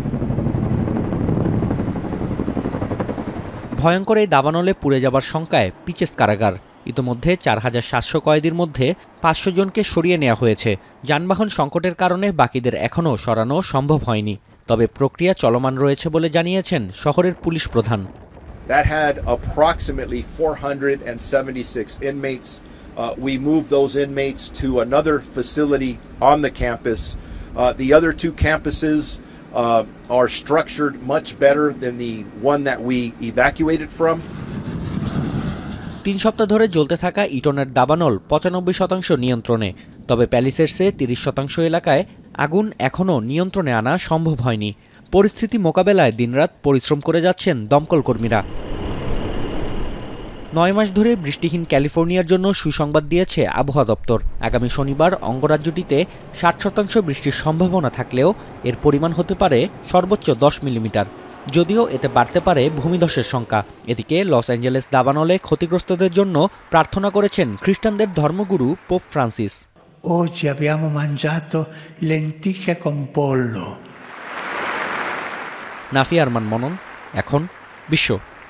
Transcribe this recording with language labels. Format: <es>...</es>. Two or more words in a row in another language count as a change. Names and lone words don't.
<bn>ভয়ঙ্কর এই দাবানলে পুড়ে যাবার শঙ্কায় পিচেস কারাগার। ইতোমধ্যে ৪,৭০০ কয়েদির মধ্যে ৫০০ জনকে সরিয়ে নেওয়া হয়েছে। যানবাহন সংকটের কারণে বাকিদের এখনও সরানো সম্ভব হয়নি, তবে প্রক্রিয়া চলমান রয়েছে বলে জানিয়েছেন শহরের পুলিশ প্রধান।</bn> <en>That had approximately 476 inmates. We moved those inmates to another facility on the campus. The other two campuses are structured much better than the one that we evacuated from.</en> <bn>৩ সপ্তাহ ধরে জ্বলতে থাকা ইটনের দাবানল ৯৫% নিয়ন্ত্রণে, তবে প্যালিসেডসে ৩০% এলাকায় আগুন এখনও নিয়ন্ত্রণে আনা সম্ভব হয়নি। পরিস্থিতি মোকাবেলায় দিনরাত পরিশ্রম করে যাচ্ছেন দমকল কর্মীরা। ৯ মাস ধরে বৃষ্টিহীন ক্যালিফোর্নিয়ার জন্য সুসংবাদ দিয়েছে আবহাওয়া দপ্তর। আগামী শনিবার অঙ্গরাজ্যটিতে ৬০% বৃষ্টির সম্ভাবনা থাকলেও এর পরিমাণ হতে পারে সর্বোচ্চ ১০ মিলিমিটার, যদিও এতে বাড়তে পারে ভূমিধসের শঙ্কা। এদিকে লস অ্যাঞ্জেলেস দাবানলে ক্ষতিগ্রস্তদের জন্য প্রার্থনা করেছেন খ্রিস্টানদের ধর্মগুরু পোপ ফ্রান্সিস।</bn> <it>Oggi abbiamo mangiato lenticchie con pollo.</it> <bn>নাফি আরমান মনন, এখন বিশ্ব।</bn>